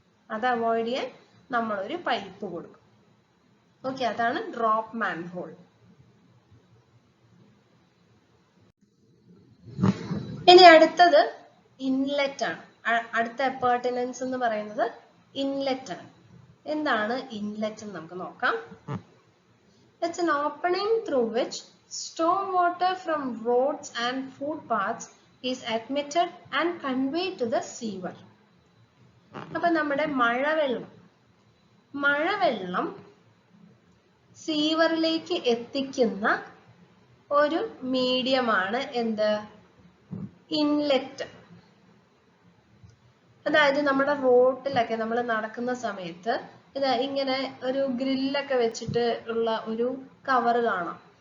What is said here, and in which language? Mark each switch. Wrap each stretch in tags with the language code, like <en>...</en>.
<ml>അത് അവോയ്ഡ് ചെയ്യാൻ നമ്മളൊരു പൈപ്പ് കൊടുക്കും. ഓക്കെ, അതാണ് ഡ്രോപ്പ് മാൻഹോൾ. ഇനി അടുത്തത് ഇൻലെറ്റ് ആണ്. അടുത്ത അപ്പർട്ടനൻസ് എന്ന് പറയുന്നത് ഇൻലെറ്റ് ആണ്. എന്താണ് ഇൻലെറ്റ് എന്ന് നമുക്ക് നോക്കാം.</ml> <en>It's an opening through which storm water from roads and footpaths is admitted and conveyed to the sewer.</en> <ml>അപ്പൊ നമ്മുടെ മഴവെള്ളം സീവറിലേക്ക് എത്തിക്കുന്ന ഒരു മീഡിയമാണ് എന്ത്? ഇൻലെറ്റ്. അതായത് നമ്മുടെ റോഡിലൊക്കെ നമ്മൾ നടക്കുന്ന സമയത്ത് ഇത് ഇങ്ങനെ ഒരു ഗ്രില്ലൊക്കെ വെച്ചിട്ട് ഉള്ള ഒരു കവർ കാണാം.</ml>